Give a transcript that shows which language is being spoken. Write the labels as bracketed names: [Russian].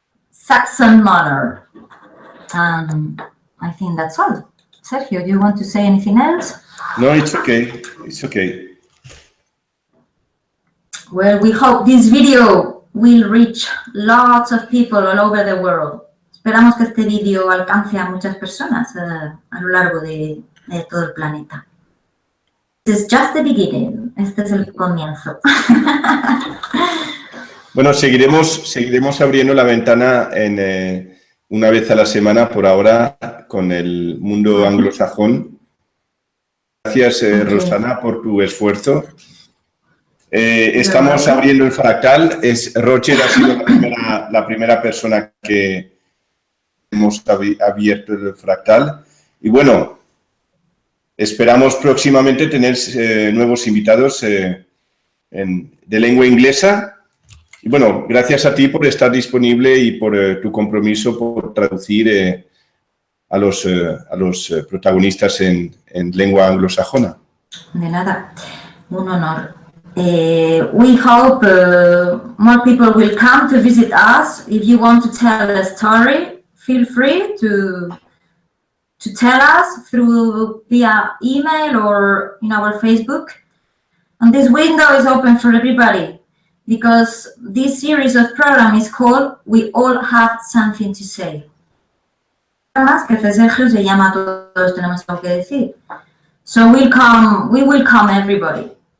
[English] Saxon Monor. I think that's all. Sergio, do you want to say anything else? No, it's okay. It's okay. Well, we hope this video will reach lots of people all over the world. [Spanish] Esperamos que este vídeo alcance a muchas personas a lo largo de todo el planeta. [English] This is just the beginning. [Spanish] Este es el comienzo. Bueno, seguiremos abriendo la ventana una vez a la semana por ahora con el mundo anglosajón. Gracias, Rosana, por tu esfuerzo. Estamos abriendo el fractal. Roger ha sido la primera persona que hemos abierto el fractal. Y bueno, esperamos próximamente tener nuevos invitados de lengua inglesa. Y bueno, gracias a ti por estar disponible y por tu compromiso por traducir a los protagonistas en lengua anglosajona. De nada, un honor. [English] We hope more people will come to visit us. If you want to tell a story, feel free to tell us via email or in our Facebook. And this window is open for everybody because this series of program is called We All Have Something to Say. [Spanish] Además, que Sergio se llama Todos Tenemos Algo que Decir. [English] So we will come everybody.